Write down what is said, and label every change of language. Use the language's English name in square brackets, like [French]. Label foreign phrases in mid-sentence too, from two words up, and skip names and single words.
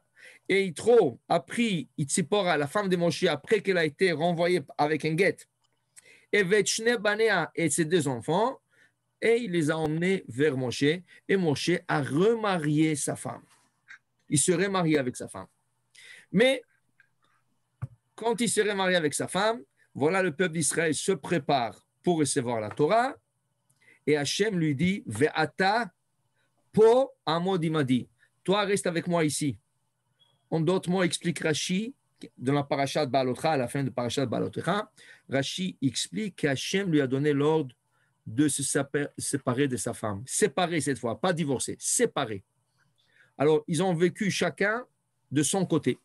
[French] Et Yitro a pris Tzipora, la femme de Moshe, après qu'elle a été renvoyée avec un guet, et [Hebrew] ואת שני בניה [French] et ses 2 enfants, et il les a emmenés vers Moshe, et Moshe a remarié sa femme. Il serait marié avec sa femme. Mais quand il serait marié avec sa femme, voilà, le peuple d'Israël se prépare pour recevoir la Torah, et Hachem lui dit [Hebrew] ואתה פה עמוד עמדי. [French] Toi, reste avec moi ici. En d'autres mots, explique Rashi, dans la parashat Baalotcha, à la fin de parashat Baalotcha, Rashi explique qu'Hachem lui a donné l'ordre de se séparer de sa femme. Séparer cette fois, pas divorcer, séparer. Alors, ils ont vécu chacun de son côté.